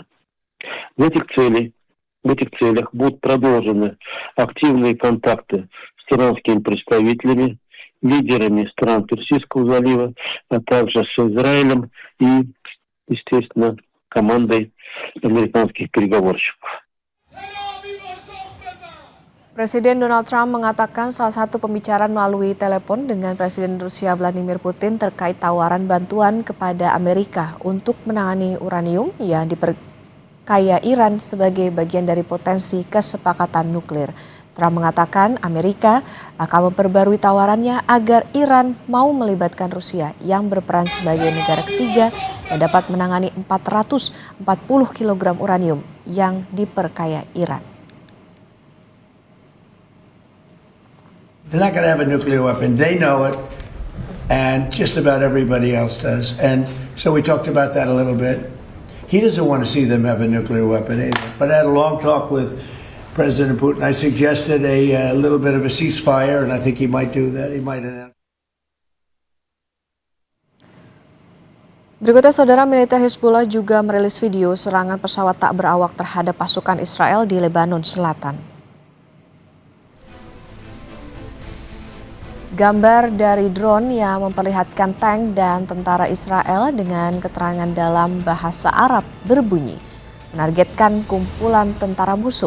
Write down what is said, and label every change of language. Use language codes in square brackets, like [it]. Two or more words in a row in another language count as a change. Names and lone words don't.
[ru] В этих целях будут продолжены активные контакты с иранскими представителями, лидерами стран Персидского залива, а также с Израилем и, естественно, командой американских переговорщиков. [id] Presiden Donald Trump mengatakan salah satu pembicaraan melalui telepon dengan Presiden Rusia Vladimir Putin terkait tawaran bantuan kepada Amerika untuk menangani uranium yang diperkaya Iran sebagai bagian dari potensi kesepakatan nuklir. Trump mengatakan Amerika akan memperbarui tawarannya agar Iran mau melibatkan Rusia yang berperan sebagai negara ketiga yang dapat menangani 440 kg uranium yang diperkaya Iran. [en] They're not going to have a nuclear weapon. They know it, and just about everybody else does. And so we talked about that a little bit. He doesn't want to see them have a nuclear weapon either. But I had a long talk with President Putin. I suggested a little bit of a ceasefire, and I think he might do that. He might announce. [id] Berikutnya, Saudara, militer Hizbullah juga merilis video serangan pesawat tak berawak terhadap pasukan Israel di Lebanon Selatan. Gambar dari drone yang memperlihatkan tank dan tentara Israel dengan keterangan dalam bahasa Arab berbunyi, menargetkan kumpulan tentara musuh.